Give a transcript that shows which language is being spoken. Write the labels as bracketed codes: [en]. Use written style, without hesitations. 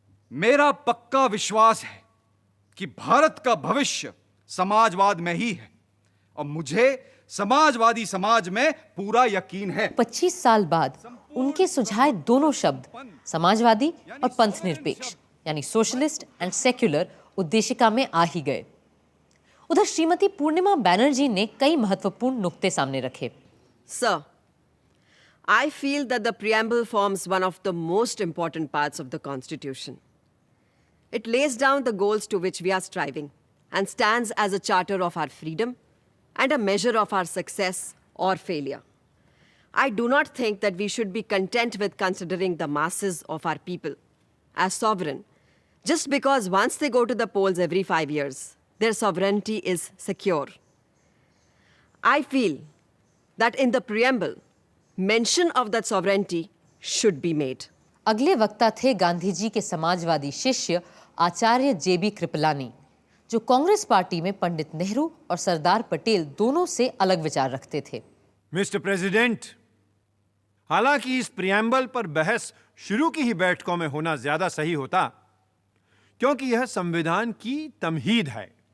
[hi] मेरा पक्का विश्वास है कि भारत का भविष्य समाजवाद में ही है और मुझे समाजवादी समाज में पूरा यकीन है। 25 साल बाद उनके सुझाए दोनों शब्द समाजवादी और पंथ निरपेक्ष यानी [en] socialist and secular [hi] उद्देशिका में आ ही गए। उधर श्रीमती पूर्णिमा बैनर्जी ने कई महत्वपूर्ण नुक्ते सामने रखे। [en] Sir, I feel that the preamble forms one of the most important parts of the Constitution. It lays down the goals to which we are striving and stands as a charter of our freedom and a measure of our success or failure. I do not think that we should be content with considering the masses of our people as sovereign just because once they go to the polls every 5 years, their sovereignty is secure. I feel that in the preamble, mention of that sovereignty should be made. [hi] अगले वक्ता थे गांधी जी के समाजवादी शिष्य आचार्य जेबी कृपलानी, जो Congress party में पंडित नेहरू और सरदार पटेल दोनों से अलग विचार रखते थे। मिस्टर प्रेसिडेंट, हालांकि इस प्रियम्बल पर बहस शुरू की ही बैठकों में होना ज्यादा सही होता, क्योंकि यह संविधान की तमहीद है।